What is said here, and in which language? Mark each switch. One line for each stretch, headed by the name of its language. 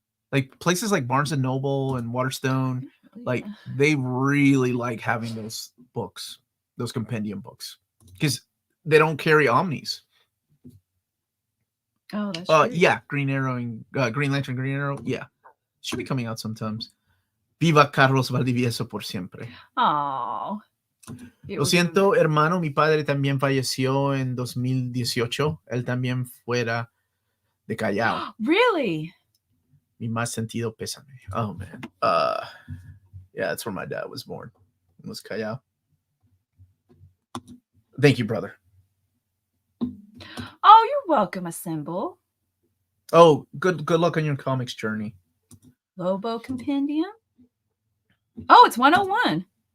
English: Like places like Barnes and Noble and Waterstone, like they really like having those books, those compendium books, because they don't carry omnis. Oh, that's true. Yeah, Green Arrow and Green Lantern, Green Arrow. Yeah, should be coming out sometimes.
Spanish: Viva Carlos Valdivieso por siempre.
English: Oh.
Spanish: Lo siento, hermano, mi padre también falleció en 2018. Él también fuera de Callao.
English: Really?
Spanish: Mi más sentido pésame.
English: Oh man. Yeah, that's where my dad was born. It was Callao. Thank you, brother. Oh, you're welcome, Assemble. Oh, good luck on your comics journey. Lobo Compendium. Oh, it's 101.